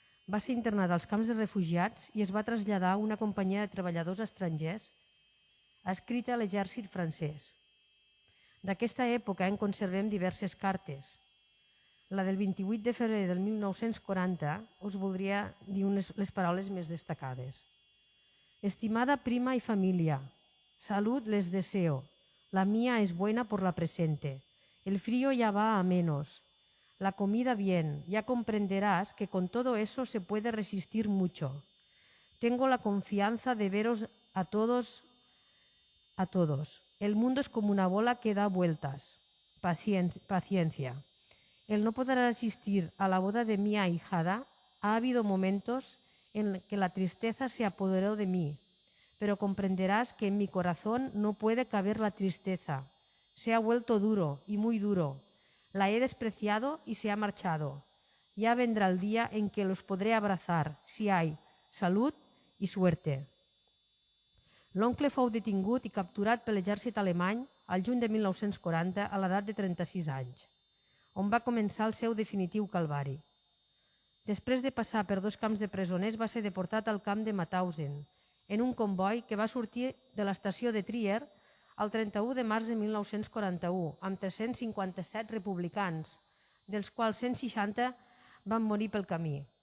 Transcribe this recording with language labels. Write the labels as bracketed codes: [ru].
[ca] Va ser internat als camps de refugiats i es va traslladar a una companyia de treballadors estrangers adscrita a l'exèrcit francès. D'aquesta època en conservem diverses cartes. La del 28 de febrer del 1940 us voldria dir les paraules més destacades. [es] Estimada prima y familia, salud les deseo. La mía es buena por la presente. El frío ya va a menos. La comida bien. Ya comprenderás que con todo eso se puede resistir mucho. Tengo la confianza de veros a todos. El mundo es como una bola que da vueltas. Paciencia. El no poder asistir a la boda de mi ahijada, ha habido momentos en que la tristeza se apoderó de mí, pero comprenderás que en mi corazón no puede caber la tristeza. Se ha vuelto duro y muy duro. La he despreciado y se ha marchado. Ya vendrá el día en que los podré abrazar, si hay salud y suerte. [ca] L'oncle fou detingut i capturat per l'exèrcit alemany al juny de 1940 a l'edat de 36 anys, on va començar el seu definitiu calvari. Després de passar per 2 camps de presoners, va ser deportat al camp de Mauthausen, en un comboi que va sortir de l'estació de Trier el 31 de març de 1941, amb 357 republicans, dels quals 160 van morir pel camí.